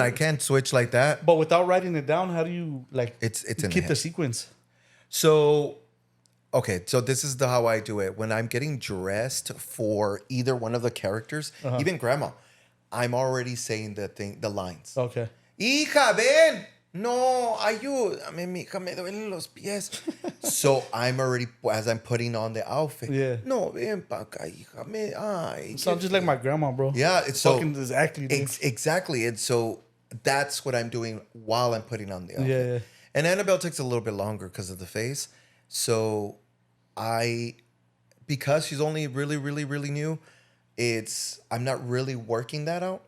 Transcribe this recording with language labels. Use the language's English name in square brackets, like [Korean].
[English] I can't switch like that. But without writing it down, how do you like? It's in the keep the head. sequence. So, okay, so this is how I do it. When I'm getting dressed for either one of the characters, even grandma, I'm already saying the lines. Okay. [Spanish] Hija, ven. No, ayúdame, mija, me duelen los pies. [English] So I'm already, as I'm putting on the outfit. Yeah. [Spanish] No, ven pa acá, hija. Ay. [English] Sounds just like my grandma, bro. Yeah, it's so. Fucking exactly, dude. Exactly. And so that's what I'm doing while I'm putting on the outfit. Yeah. And Annabelle takes a little bit longer because of the face. So because she's only really, really, really new, I'm not really working that out.